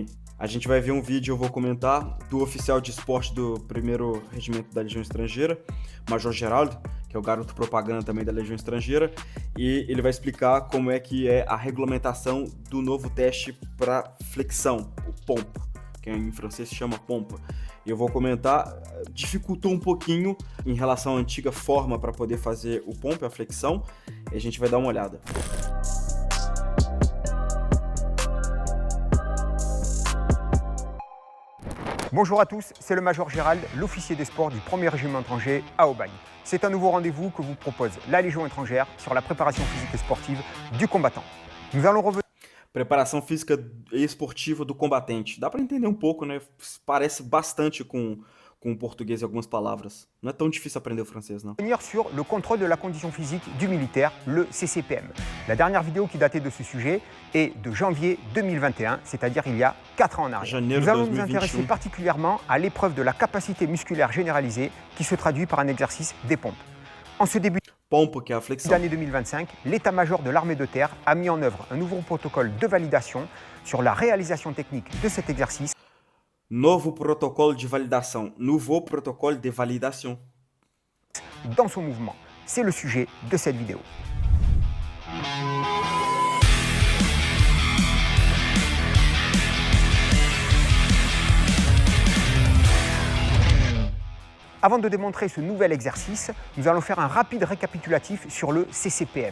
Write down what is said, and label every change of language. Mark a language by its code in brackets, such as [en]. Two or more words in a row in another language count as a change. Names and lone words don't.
[pt] A gente vai ver um vídeo, eu vou comentar, do oficial de esporte do 1º Regimento da Legião Estrangeira, Major Geraldo, que é o garoto propaganda também da Legião Estrangeira, e ele vai explicar como é que é a regulamentação do novo teste para flexão, o pompa, que em francês se chama pompa. E eu vou comentar, dificultou um pouquinho em relação à antiga forma para poder fazer o pompa, a flexão, e a gente vai dar uma olhada. [fr] Bonjour à tous, c'est le Major Gérald, l'officier des sports du 1er Régiment étranger à Aubagne. C'est un nouveau rendez-vous que vous propose la Légion étrangère sur la préparation physique et sportive du combattant. Nous allons revenir... [pt] Preparação física e esportiva do combatente. Dá para entender um pouco, né? Parece bastante com o português e algumas palavras. Não é tão difícil aprender o francês, não. [fr] Sur le contrôle de la condition physique du militaire, le CCPM. La dernière vidéo qui datait de ce sujet est de janvier 2021, c'est-à-dire il y a 4 ans en arrière. Nous allons nous intéresser particulièrement à l'épreuve de la capacité musculaire généralisée qui se traduit par un exercice des pompes. En ce début d'année 2025, l'état-major de l'armée de terre a mis en œuvre un nouveau protocole de validation sur la réalisation technique de cet exercice. [pt] Novo protocolo de validação. [fr] Nouveau protocole de validation. Dans son mouvement. C'est le sujet de cette vidéo. Avant de démontrer ce nouvel exercice, nous allons faire un rapide récapitulatif sur le CCPM.